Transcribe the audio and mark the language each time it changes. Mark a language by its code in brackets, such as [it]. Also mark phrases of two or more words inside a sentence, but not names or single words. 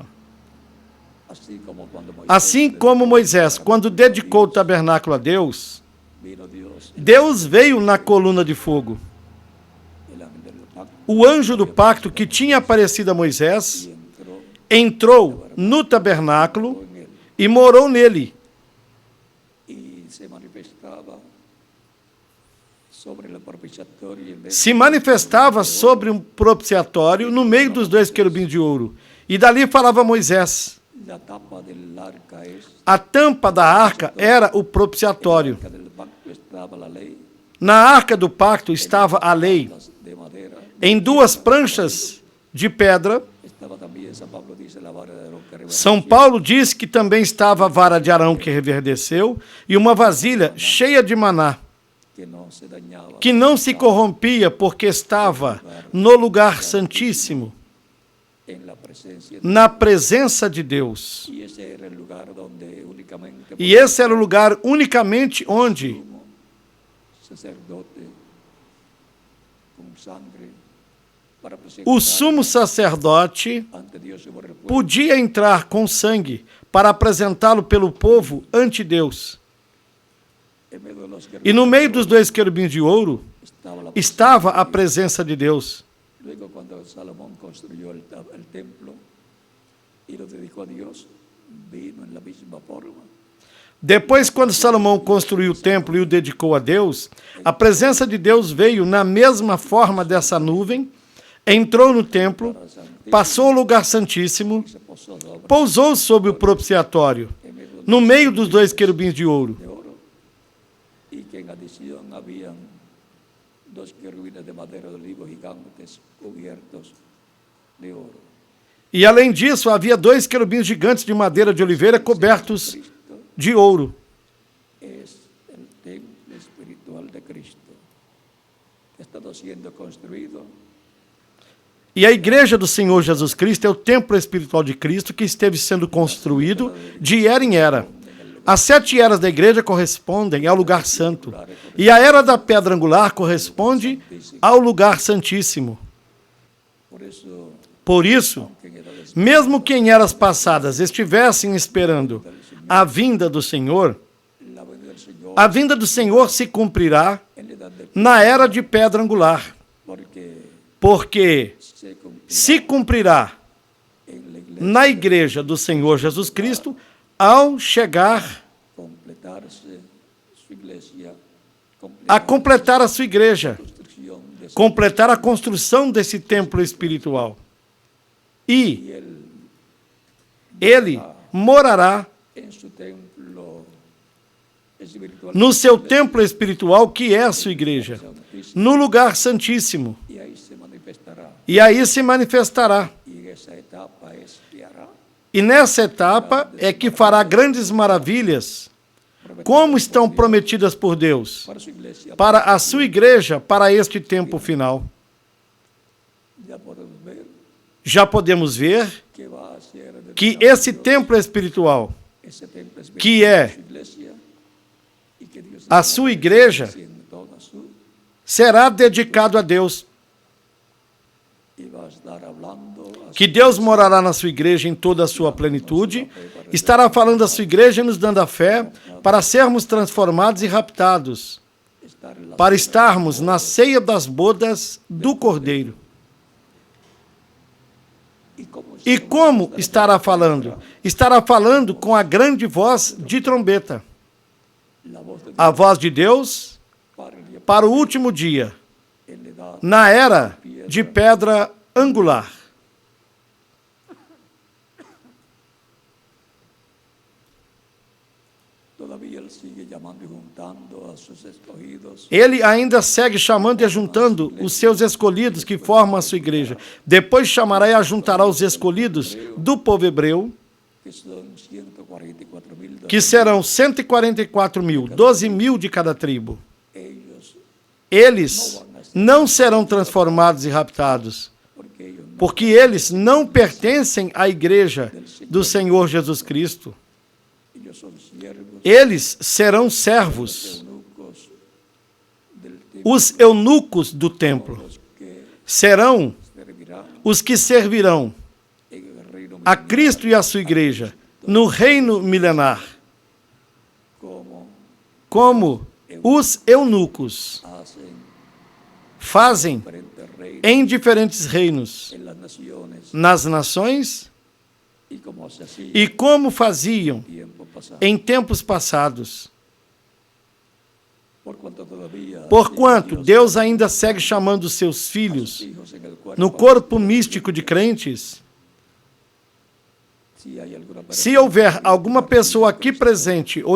[es] así como cuando Moisés [pt] Assim como Moisés, quando dedicou o tabernáculo a Deus, [es] vino Dios, [pt] Deus veio na coluna de fogo. [es] el ángel del pacto, [pt] O anjo do pacto que tinha aparecido a Moisés [es] y entró [pt] entrou no tabernáculo [es] en él [pt] e morou nele. [es] y se manifestaba sobre el propiciatorio y en medio [pt] Se manifestava sobre um propiciatório no meio dos dois querubins de ouro. E dali falava Moisés. [es] la tapa del arca es [pt] A tampa da arca era o propiciatório. [es] que del pacto estaba la ley, [pt] Na arca do pacto estava a lei, [es] las de madera, [pt] em duas pranchas de pedra. [es] estaba también, San Pablo dice, la vara de Aarón que [pt] São [es] reverdeció, [pt] Paulo diz que também estava a vara de Arão que reverdeceu e uma vasilha cheia de maná, [es] que no se dañaba, [pt] que não se corrompia porque estava no lugar santíssimo, [es] en la presencia de [pt] na presença de Deus. [es] y ese era el lugar donde únicamente [pt] E esse era o lugar unicamente onde [es] como sacerdote con sangre para presentar [pt] o sumo sacerdote [es] ante Dios y por el pueblo. [pt] podia entrar com sangue para apresentá-lo pelo povo ante Deus. [es] En medio de los [pt] E no meio dos dois querubins de ouro [es] estaba la [pt] estava a presença de Deus. [es] Luego, cuando Salomón construyó el templo y lo dedicó a Dios, vino en la misma forma. [pt] Depois, quando Salomão construiu o templo e o dedicou a Deus, a presença de Deus veio na mesma forma dessa nuvem, entrou no templo, passou ao lugar santíssimo, [es] Se posó sobre [pt] pousou sobre o propiciatório, no meio dos dois querubins de ouro. [es] de oro, y que en adición habían dos querubines de madera de olivo gigantes cubiertos de oro. [pt] E além disso, havia dois querubins gigantes de madeira de oliveira cobertos Cristo de ouro. [es] es el templo espiritual de Cristo, que ha estado siendo construido [pt] E a igreja do Senhor Jesus Cristo é o templo espiritual de Cristo que esteve sendo construído de era em era. As 7 eras da igreja correspondem ao lugar santo. E a era da pedra angular corresponde ao lugar santíssimo. [es] Por eso, [pt] Por isso, [es] que en edades [pt] mesmo que em eras passadas estivessem esperando a vinda do Senhor, [es] la venida del Señor [pt] a vinda do Senhor se cumprirá [es] en la edad de [pt] na era de pedra angular, [es] porque [pt] porque [es] se cumplirá [pt] se cumprirá [es] en la iglesia [pt] na igreja do Senhor Jesus Cristo ao chegar [es] completarse su iglesia, [pt] a completar a sua igreja, [es] construcción de su [pt] completar a construção desse templo espiritual. E ele morará [es] en su templo espiritual [pt] no seu templo espiritual, que é a sua igreja, no lugar santíssimo. [es] y ahí se manifestará. [pt] E aí se manifestará. [es] Y en esa etapa es que hará [pt] E nessa etapa é que fará grandes maravilhas, como estão prometidas por Deus, [es] para su iglesia. [pt] para a sua igreja, para este tempo final. [es] Ya podemos ver [pt] Já podemos ver [es] que va a ser dedicado [pt] que a esse [es] Dios, [pt] templo espiritual, [es] ese templo espiritual [pt] que é [es] de su iglesia, y que Dios [pt] a está sua igreja, [es] haciendo toda su [pt] será dedicado a Deus, [es] y va a estar hablando a [pt] que Deus morará na sua igreja em toda a sua plenitude, estará falando à sua igreja e nos dando a fé para sermos transformados e raptados, [es] estar en la [pt] para estarmos na ceia das bodas do Cordeiro. E como estará falando? Estará falando com a grande voz de trombeta, [es] la voz de Dios [pt] a voz de Deus [es] para el día [pt] para o último dia, [es] en la edad [pt] na era de pedra angular. [es] todavía él sigue llamando y juntando a sus escogidos [pt] Ele ainda segue chamando e ajuntando os seus escolhidos que formam a sua igreja. Depois chamará e ajuntará os escolhidos do povo hebreu, [es] que son 144,000 [pt] que serão 144 mil, 12 mil de cada tribo. [es] ellos, [pt] Eles não serão transformados e raptados, [es] porque ellos no, [pt] porque eles não pertencem à igreja do Senhor Jesus Cristo. [es] ellos son siervos, [pt] Eles serão servos, [es] eunucos del templo, [pt] os eunucos do templo. [es] los que [pt] Serão [es] servirán [pt] os que servirão [es] en el reino [pt] a Cristo e a sua igreja no reino milenar, [es] como [pt] como os eunucos fazem [es] diferentes reinos [pt] em diferentes reinos, [es] en las naciones [pt] nas nações, [es] y como se hacía [pt] e como faziam [es] tiempo pasado. [pt] em tempos passados. Porquanto Porquanto Deus ainda segue chamando os seus filhos no corpo místico de crentes, se houver alguma pessoa aqui presente ou em